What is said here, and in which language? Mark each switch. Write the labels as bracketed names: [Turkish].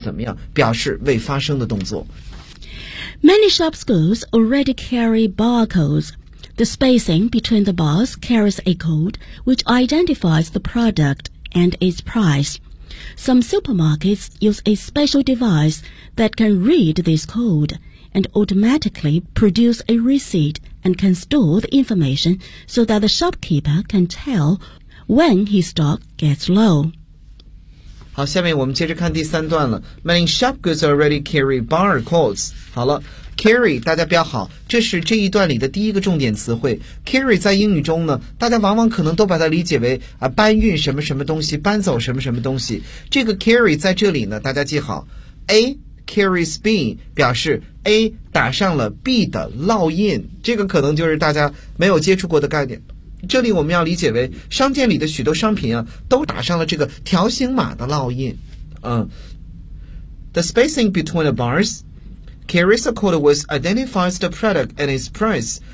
[Chinese] 怎么样表示未发生的动作。 [English] Many sharp schools already carry barcodes. The spacing between the bars carries a code which identifies the product and its price. Some supermarkets use a special device that can read this code and automatically produce a receipt and can store the information so that the shopkeeper can tell when his stock gets low. [Chinese] 好，下面我们接着看第三段了。 [English] Many shop goods already carry barcodes. [Chinese] 好了 ，carry 大家标好，这是这一段里的第一个重点词汇。 carry 在英语中呢，大家往往可能都把它理解为啊搬运什么什么东西，搬走什么什么东西。这个 carry 在这里呢，大家记好 ， [English] A carries B [Chinese] 表示 A 打上了 B 的烙印，这个可能就是大家没有接触过的概念。这里我们要理解为商店里的许多商品啊都打上了这个条形码的烙印。 [English] The spacing between the bars carries a code which identifies the product and its price.